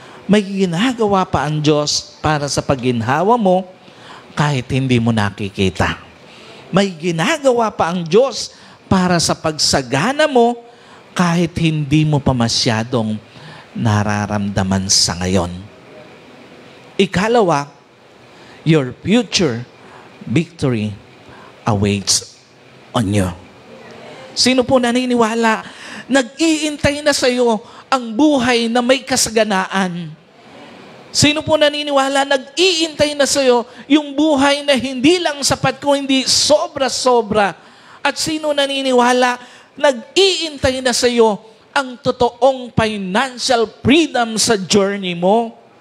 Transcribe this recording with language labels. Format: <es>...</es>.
<tl>May ginagawa pa ang Diyos para sa pagginhawa mo kahit hindi mo nakikita. May ginagawa pa ang Diyos para sa pagsagana mo kahit hindi mo pa masyadong nararamdaman sa ngayon.</tl> <en>Ikalawa, your future victory awaits on you.</en> <tl>Sino po naniniwala? Nag-iintay na sa iyo ang buhay na may kasaganaan. Sino po naniniwala? Nag-iintay na sa iyo yung buhay na hindi lang sapat kung hindi sobra-sobra. At sino naniniwala? Nag-iintay na sa iyo ang totoong financial freedom sa journey mo.</tl>